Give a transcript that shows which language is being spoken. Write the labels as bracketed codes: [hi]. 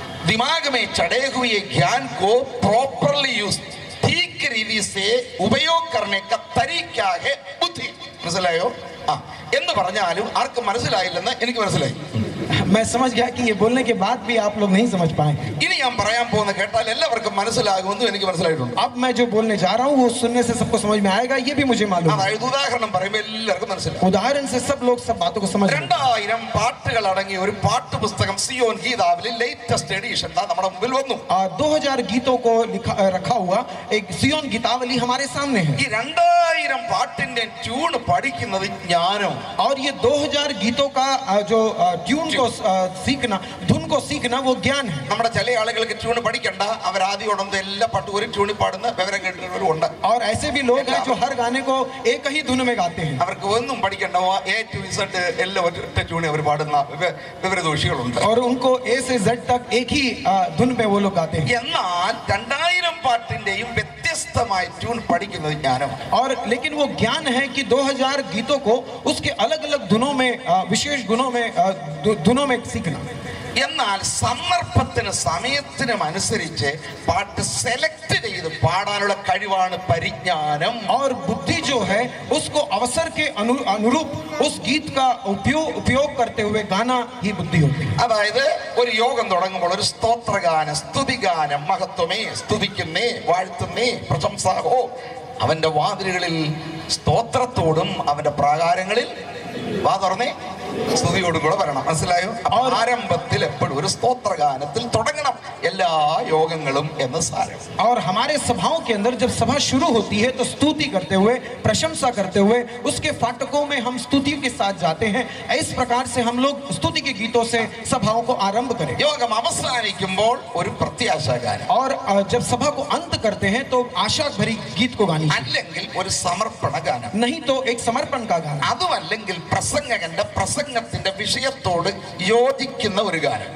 [hi] दिमाग में चढ़े हुए ज्ञान को [en] properly use, [hi] ठीक रीति से उपयोग करने का तरीका है बुद्धि. [ml] മനസ്സിലായോ? എന്ന് പറഞ്ഞാലും ആർക്കും മനസ്സിലായില്ലെന്ന് എനിക്ക് മനസ്സിലായി. [hi] मैं समझ गया कि ये बोलने के बाद भी आप लोग नहीं समझ पाए. [ml] ഇനി ഞാൻ പറയാൻ പോകുന്ന കേട്ടാൽ എല്ലാവർക്കും മനസ്സിലാകുമെന്ന് എനിക്ക് മനസ്സിലായിട്ടുണ്ട്. [hi] अब मैं जो बोलने जा रहा हूँ वो सुनने से सबको समझ में आएगा, ये भी मुझे मालूम है. [ml] അതായത് ഉദാഹരണം പറയുമ്പോൾ എല്ലാവർക്കും മനസ്സിലാവും. [hi] उदाहरण से सब लोग सब बातों को समझ. [ml] 2000 പാട്ടുകൾ അടങ്ങിയ ഒരു പാട്ടുപുസ്തകം സിയോൻ ഗീതാവിലെ [en] latest edition [ml] നമ്മുടെ മുമ്പിൽ വന്നു. [hi] 2000 गीतों को रखा हुआ एक सियोन गीतावली हमारे सामने है. [ml] ഈ 2000 പാട്ടിന്റെ ട്യൂൺ പഠിക്കുന്നത് ജ്ഞാനം. [hi] और ये 2000 गीतों का जो ट्यून को सीखना, धुन को सीखना, वो ज्ञान है. [ml] നമ്മുടെ ചില ആളുകൾക്ക് ട്യൂൺ പഠിക്കണ്ട, അവർ ആദ്യം ഉടനെ എല്ലാ പാട്ടും ഒരു ട്യൂണിൽ പാടുന്ന വിവരം കേട്ടിട്ടുള്ളവരും ഉണ്ട്. [hi] और ऐसे भी लोग हैं जो हर गाने को एक ही धुन में गाते हैं. [ml] അവർക്ക് ഒന്നും പഠിക്കണ്ട, A to Z എല്ലാം ഒറ്റ ട്യൂണിൽ അവർ പാടുന്ന വിവരദോഷികളുണ്ട്. [hi] और उनको A से Z तक एक ही धुन पे वो लोग गाते हैं. [ml] എന്നാൽ 2000 പാട്ടിന്റെയും വ്യത്യസ്തമായ ട്യൂൺ പഠിക്കുന്നത് ജ്ഞാനമാണ്. [hi] और लेकिन वो ज्ञान है कि 2000 गीतों को उसके अलग अलग धुनों में, विशेष धुनों में सीखना. [ml] എന്നാൽ സന്ദർഭത്തിന് സമയത്തിനും അനുസരിച്ച് പാട്ട് സെലക്ട് ചെയ്ത് പാടാനുള്ള കഴിവാണ് പരിജ്ഞാനം. [hi] और बुद्धि जो है उसको अवसर के अनुरूप उस गीत का उपयोग करते हुए गाना ही बुद्धि होती है. [ml] അതായത് ഒരു യോഗം തുടങ്ങുമ്പോൾ ഒരു സ്തോത്രഗാനം, സ്തുതിഗാനം, മഹത്വമേ, സ്തുതിക്കുന്നേ, വാഴ്ത്തുന്നേ, പ്രശംസാഹോ, അവന്റെ വാതിലുകളിൽ സ്തോത്രത്തോടും അവന്റെ പ്രാകാരങ്ങളിൽ വാ തുറന്നേ സ്തുതിയോടും കൂടെ വരണം. മനസ്സിലായോ? ആരംഭത്തിൽ എപ്പോഴും ഒരു സ്തോത്രഗാനത്തിൽ തുടങ്ങണം എല്ലാ യോഗങ്ങളും എന്ന് സാരം. [hi] और हमारे सभाओं के अंदर जब सभा शुरू होती है तो स्तुति करते हुए, प्रशंसा करते हुए उसके फाटकों में हम स्तुतियों के साथ जाते हैं. इस प्रकार से हम लोग स्तुति के गीतों से सभाओं को आरंभ करें. [ml] യോഗം അവസാനിക്കുമ്പോൾ ഒരു പ്രത്യാശാഗാനം. [hi] और जब सभा को अंत करते हैं तो आशा भरी गीत को गानी, [ml] അല്ലെങ്കിൽ ഒരു സമർപ്പണ ഗാനം, [hi] नहीं तो एक समर्पण का गाना, [ml] അതുമല്ലെങ്കിൽ പ്രസംഗകന്റെ പ്രസംഗത്തിന്റെ വിഷയത്തോട് യോജിക്കുന്ന ഒരു ഗാനം,